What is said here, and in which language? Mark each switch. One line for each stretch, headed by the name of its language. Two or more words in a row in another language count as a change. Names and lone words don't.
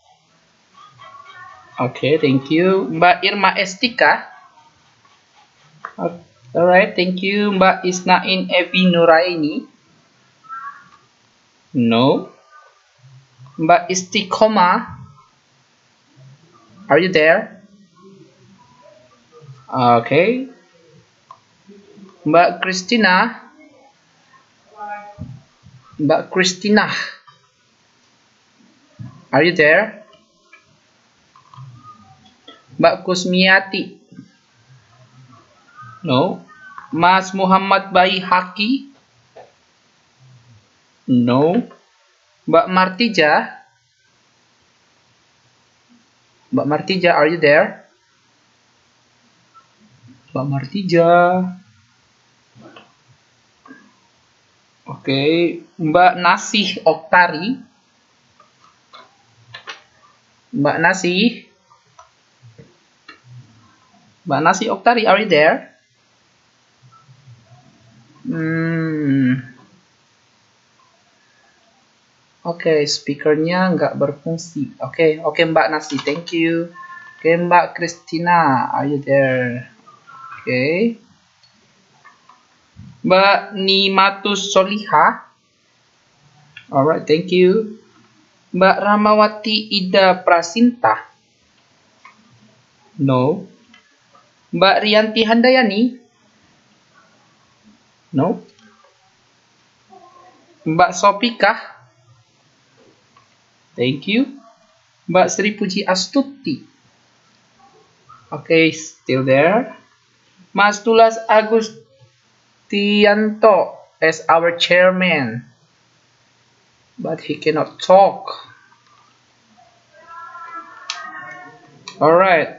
English: Okay, thank you.
Indonesian: Mbak Irma Estika?
English: Alright, thank you.
Indonesian: Mbak Isnain Evi Nuraini? No. Mbak Istiqomah?
English: Are you there? Okay.
Indonesian: Mbak Christina? Mbak Christina?
English: Are you there?
Indonesian: Mbak Kusmiati? No. Mas Muhammad Bayi Haki? No. Mbak Martija? Mbak Martija,
English: are you there?
Indonesian: Mbak Martija? Okay. Mbak Nasih Oktari? Mbak Nasih? Mbak Nasih Oktari,
English: are you there?
Indonesian: Oke, speakernya nggak berfungsi. Oke, Mbak Nasi,
English: thank you. Oke, Mbak Christina, are you there?
Indonesian: Oke. Mbak Nimatus Soliha.
English: Alright, thank you.
Indonesian: Mbak Ramawati Ida Prasinta. No. Mbak Rianti Handayani. No. Mbak Sopika.
English: Thank you.
Indonesian: Mbak Sri Puji Astuti.
English: Okay, still there. Mas Tulas Agustianto as our chairman. But he cannot talk. Alright.